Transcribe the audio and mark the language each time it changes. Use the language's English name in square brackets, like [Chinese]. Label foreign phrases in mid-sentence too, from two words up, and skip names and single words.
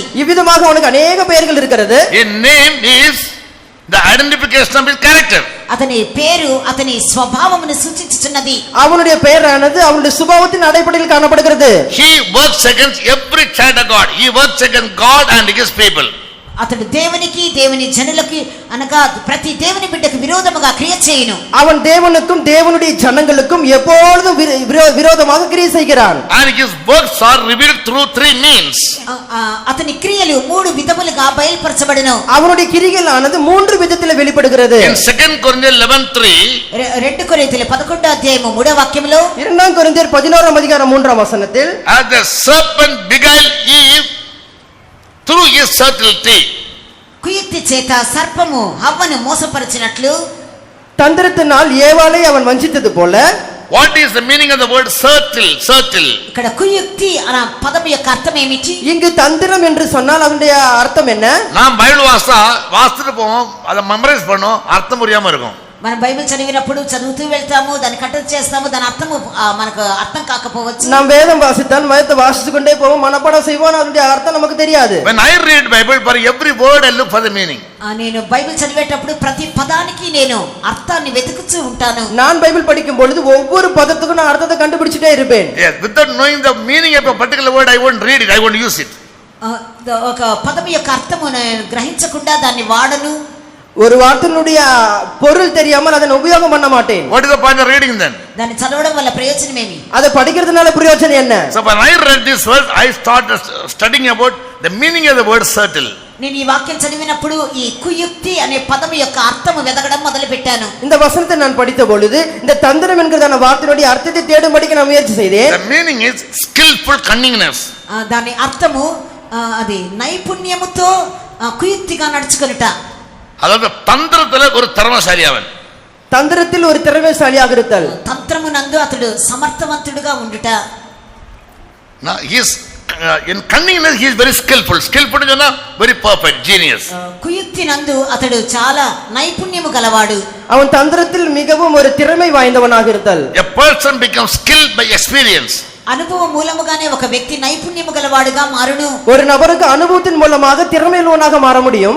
[Tamil] இவ்விதமாக அவனுக்கு अनेक பெயர்கள் இருக்கிறது. [English] His name is the identification of his character. [Telugu] అతని పేరు అతని స్వభావమును సూచించుచున్నది. [Tamil] அவனுடைய பெயரானது அவனுடைய சுபாவத்தின் அடிப்படையில் காணப்படுகிறது. [English] He works against every child of God. He works against God and his people. [Telugu] అతడు దేవునికి దేవుని జనులకి అనగా ప్రతి దేవుని బిడ్డకు విరోధముగా క్రియ చేయును. [Tamil] அவன் தேவனுக்கும் தேவனுடைய ஜனங்களுக்கும் எப்பொழுதும் விரோதமாக கிரியை செய்கிறான். [English] And his works are revealed through three means. [Telugu] అతని క్రియలు మూడు విధములుగా బయలుపరచబడును. [Tamil] அவனுடைய கிரிகளானது மூன்று விதத்தில் வெளிப்படுகிறது. [English] In 2 Corinthians 11:3, [Telugu] 2 కొరింథీయుల 11వ అధ్యాయము 3వ వాక్యములో [Tamil] 2 கொரிந்தியர் 11ஆம் அதிகாரம் 3ஆம் வசனத்தில் [English] as the serpent beguiled Eve through his subtlety. [Telugu] కుయుక్తి చేత సర్పము హవ్వను మోసపరిచినట్లు [Tamil] தந்திரத்தினால் ஏவாளை அவன் வஞ்சித்தது போல. [English] What is the meaning of the word subtle? [Telugu] ఇక్కడ కుయుక్తి అనే పదం యొక్క అర్థం ఏమిటి? [Tamil] இங்கு தந்திரம் என்று சொன்னால் அதனுடைய அர்த்தம் என்ன? நாம் பைபிள் வாசித்துட்டு போவோம், அதை மெமரைஸ் பண்ணோம், அர்த்தம் புரியாம இருக்கும். [Telugu] మనం బైబిల్ చదివినప్పుడు చదువుతూ వెళ్తాము, దాన్ని కట్టడి చేస్తాము, దాని అర్థము మనకు అర్థం కాకపోవచ్చు. [Tamil] நாம் வேதம் வாசித்தால் வேதத்தை வாசித்து கொண்டே போவோம், மனப்பாடம் செய்வோம், அதனுடைய அர்த்தம் நமக்கு தெரியாது. [English] When I read Bible, for every word I look for the meaning. [Telugu] నేను బైబిల్ చదివేటప్పుడు ప్రతి పదానికి నేను అర్థాన్ని వెతుకుతూ ఉంటాను. [Tamil] நான் பைபிள் படிக்கும் பொழுது ஒவ்வொரு பதத்துக்கும் நான் அர்த்தத்தை கண்டுபிடிச்சிட்டே இருப்பேன். [English] Yes, without knowing the meaning of a particular word, I won't read it, I won't use it. [Telugu] ఒక పదం యొక్క అర్థము గ్రహించకుండా దాన్ని వాడను. [Tamil] ஒரு வார்த்தையினுடைய பொருள் தெரியாமல் அதை உபயோகம் பண்ண மாட்டேன். [English] What is the point of reading then? [Telugu] దాన్ని చదవడం వల్ల ప్రయోజనం ఏమి? [Tamil] அதை படிக்கிறதுனால பிரயோஜனம் என்ன? [English] So when I read this verse, I started studying about the meaning of the word subtle. [Telugu] నేను ఈ వాక్యం చదివినప్పుడు ఈ కుయుక్తి అనే పదం యొక్క అర్థము వెతకడం మొదలు పెట్టాను. [Tamil] இந்த వసనத்தை நான் படித்த பொழுது இந்த தந்திரம் என்கிறதான வார்த்தையினுடைய அர்த்தத்தை தேடும்படிக்கு நான் முயற்சி செய்தேன். [English] The meaning is skillful cunningness. [Telugu] దాని అర్థము అది నైపుణ్యముతో కుయుక్తిగా నడుచుకొనుట. [Tamil] அதாவது தந்திரத்துல ஒரு திறமைசாலி அவன். தந்திரத்தில் ஒரு திறமைசாலியாக இருத்தல். [Telugu] తంత్రమునందు అతడు సమర్థవంతుడిగా ఉండుట. [English] Now he is in cunningness he is very skillful. Skillful is very perfect, genius. [Telugu] కుయుక్తి నందు అతడు చాలా నైపుణ్యము గలవాడు. [Tamil] அவன் தந்திரத்தில் மிகவும் ஒரு திறமை வாய்ந்தவனாக இருத்தல். [English] A person becomes skilled by experience. [Telugu] అనుభవం మూలముగానే ఒక వ్యక్తి నైపుణ్యము గలవాడుగా మారును. [Tamil] ஒரு நபருக்கு அனுபவத்தின் மூலமாக திறமையுள்ளவனாக மாற முடியும்.